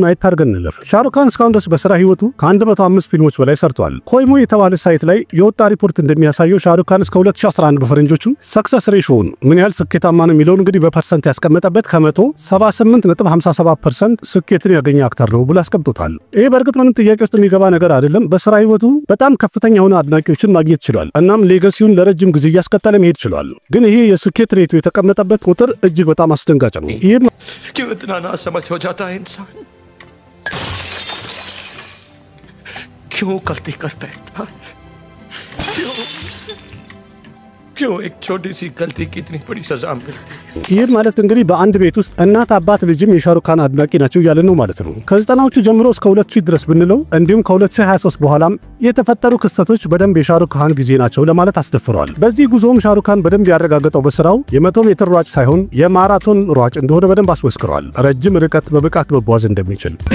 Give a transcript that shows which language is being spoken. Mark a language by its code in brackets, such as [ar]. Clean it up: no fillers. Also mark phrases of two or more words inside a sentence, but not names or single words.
[am] አይታርገን እንለፍ። ሻሩክ ካን እስካሁን ድረስ በስራ ህይወቱ ከ105 ፊልሞች በላይ ሰርቷል። ኮይሞ የተባለ ሳይት ላይ የወጣ ሪፖርት እንደሚያሳየው ሻሩክ ካን እስከ 2011 በፈረንጆቹ ሰክሰስ ሬሾውን ምን ያህል ስኬታማ ነው የሚለውን እንግዲህ በፐርሰንት ያስቀመጠበት ከመቶ 78.57% ስኬትን ያገኘ አክተር ነው ብሎ አስቀምጦታል። ይሄ በእርግጥ ምንም ጥያቄ ውስጥ የሚገባ ነገር አይደለም። በስራ ህይወቱ በጣም ከፍተኛ የሆነ አድናቂዎችን ማግኘት ችሏል። እናም ሌጋሲውን ለረጅም ጊዜ እያስቀጠለ መሄድ ችሏል። ግን ይሄ የስኬት ሬቱ የተቀመጠበት ቁጥር እጅግ በጣም አስደንጋጭ ነው። ይሄ [hi] क्यों इतना ना समझ हो जाता है इंसान क्यों गलती कर बैठता क्यों एक छोटी सी गलती की इतनी बड़ी सजा मिलती है [am] ይህ ማለት እንግዲህ በአንድ ቤት ውስጥ እናት አባት ልጅም የሻሩክ ካን አድናቂ ናቸው ያለ ነው ማለት ነው። ከ90ዎቹ ጀምሮ እስከ 2000 ድረስ ብንለው እንዲሁም ከ2023 በኋላም የተፈጠሩ ክስተቶች በደንብ የሻሩክ ካን ጊዜ ናቸው ለማለት አስደፍረዋል። በዚህ ጉዞም ሻሩክ ካን በደንብ ያረጋገጠው በስራው የ100 ሜትር ሯጭ ሳይሆን የማራቶን ሯጭ እንደሆነ በደንብ አስመስክሯል። ረጅም ርቀት በብቃት መጓዝ እንደሚችል